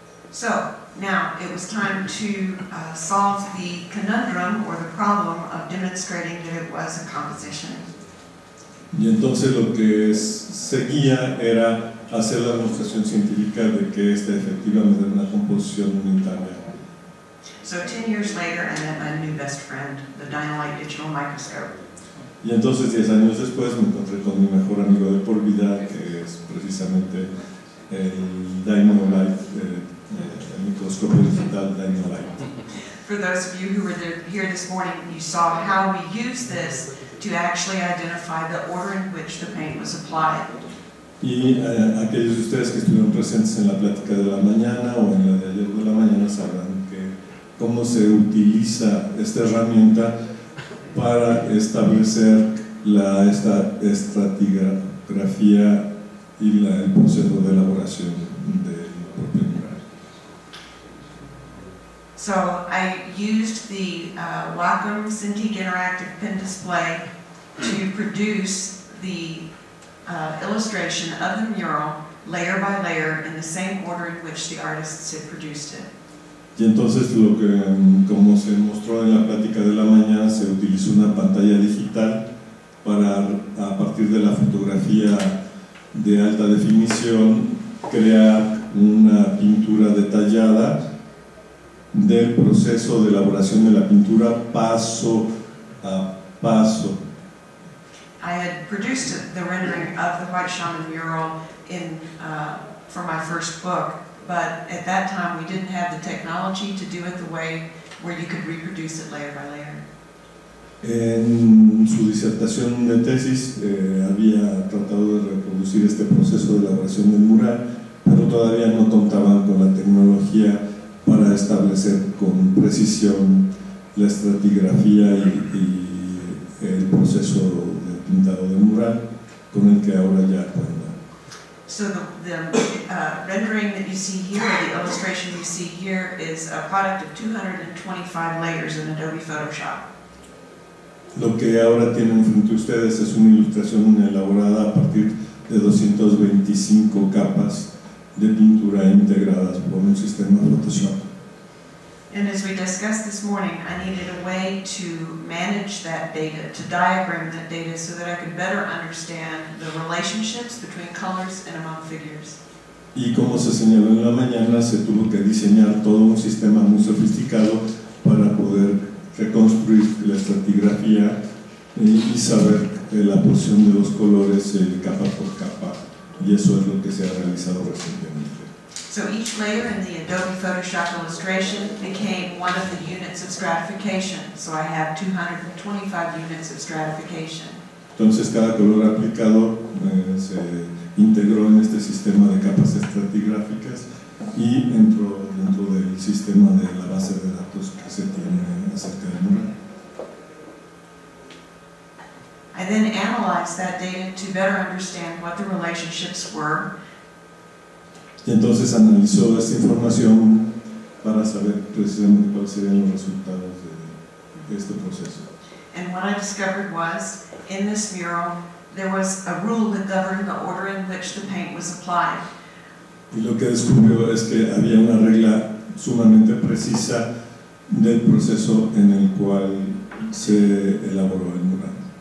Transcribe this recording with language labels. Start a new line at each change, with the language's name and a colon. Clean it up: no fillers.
English: So, now it was time to solve the conundrum or the problem of demonstrating that it was a composition.
Spanish: Y entonces lo que seguía era hacer la demostración científica de que esta efectivamente era una composición unitaria.
English: So 10 years later, I met my new best friend, the Dynalite Digital Microscope.
Spanish: Y entonces 10 años después me encontré con mi mejor amigo de por vida, que es precisamente el Dynalite, el microscopio digital Dynalite.
English: For those of you who were here this morning, you saw how we use this to actually identify the order in which the paint was applied.
Spanish: Y aquellos de ustedes que estuvieron presentes en la plática de la mañana o en la de ayer de la mañana sabrán que cómo se utiliza esta herramienta para establecer esta estratigrafía y el proceso de elaboración del propio mural.
English: So I used the Wacom Cintiq Interactive Pen Display to produce the illustration of the mural layer by layer in the same order in which the artists had produced it.
Spanish: Y entonces lo que, como se mostró en la plática de la mañana, se utilizó una pantalla digital para, a partir de la fotografía de alta definición, crear una pintura detallada del proceso de elaboración de la pintura paso a paso.
English: I had produced the rendering of the White Shaman mural for my first book, but at that time we didn't have the technology to do it the way where you could reproduce it layer by layer.
Spanish: En su disertación de tesis había tratado de reproducir este proceso de elaboración del mural, pero todavía no contaban con la tecnología para establecer con precisión la estratigrafía y el proceso de pintado del mural con el que ahora ya cuentan.
English: So the rendering that you see here, the illustration you see here, is a product of 225 layers in Adobe Photoshop.
Spanish: Lo que ahora tienen frente a ustedes es una ilustración elaborada a partir de 225 capas de pintura integradas por un sistema Photoshop.
English: And as we discussed this morning, I needed a way to manage that data, to diagram that data so that I could better understand the relationships between colors and among figures.
Spanish: Y como se señaló en la mañana, se tuvo que diseñar todo un sistema muy sofisticado para poder reconstruir la estratigrafía y saber la posición de los colores capa por capa, y eso es lo que se ha realizado recientemente.
English: So each layer in the Adobe Photoshop illustration became one of the units of stratification. So I have 225 units of stratification.
Spanish: Entonces cada color aplicado se integró en este sistema de capas estratigráficas y entró dentro del sistema de la base de datos que se tiene acerca del mural.
English: I then analyzed that data to better understand what the relationships were.
Spanish: Y entonces analizó esta información para saber precisamente cuáles serían los resultados de este proceso.
English: And what I discovered was, in this mural, there was a rule that governed the order in which the paint was applied.
Spanish: Y lo que descubrió es que había una regla sumamente precisa del proceso en el cual se elaboró el mural.